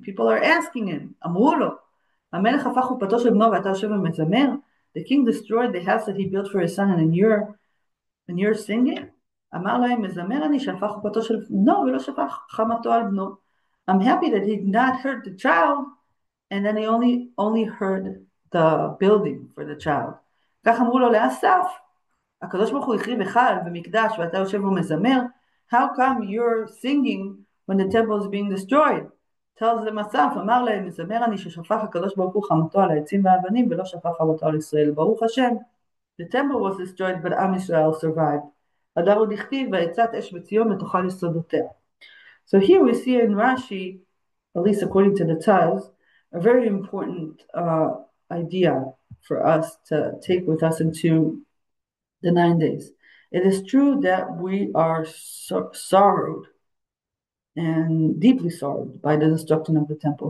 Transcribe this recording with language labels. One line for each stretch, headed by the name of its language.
English: People are asking him,
Hebrew: אמרו לו, המלך הפך חופתו של בנו ואתה יושב ומזמר?
English: The king destroyed the house that he built for his son, and you're singing?
Hebrew: אמר להם, מזמר אני שהפך חופתו של בנו ולא שפך חמתו על בנו.
English: I'm happy that he did not hurt the child, and then he only heard the building for the child.
Hebrew: כך אמרו לו לאסף, הקדוש ברוך הוא החריב היכל במקדש ואתה יושב ומזמר,
English: how come you're singing when the temple is being destroyed? tells them
Hebrew: אסף, אמר להם, מזמר אני ששפך הקדוש ברוך הוא חמתו על העצים והאבנים ולא שפך חמתו על ישראל. ברוך השם,
English: the temple was destroyed but Am Yisrael survived.
Hebrew: הדר הוא דכתיב והצת אש בציון ותאכל יסודותיה.
English: So here we see in Rashi, at least according to the Taz, a very important idea for us to take with us into the 9 days. It is true that we are sorrowed and deeply sorrowed by the destruction of the temple.